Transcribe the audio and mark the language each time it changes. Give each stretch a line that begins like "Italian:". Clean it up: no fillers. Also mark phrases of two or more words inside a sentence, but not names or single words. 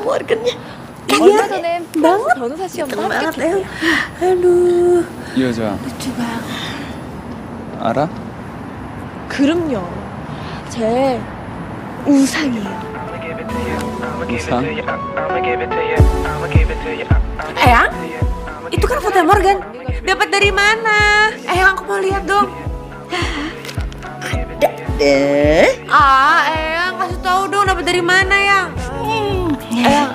Korean: 얼마 전에 프랑스 변호사 시험도 합격했어요. 이 여자 알아? 그럼요. 제 우상이에요. 우상?
Indonesian: Eyang, itu kan foto Morgan. Dapat dari mana? Eyang, aku mau lihat dong. Ada deh. Eyang, kasih tahu dong dapat dari mana, Yang? Eyang,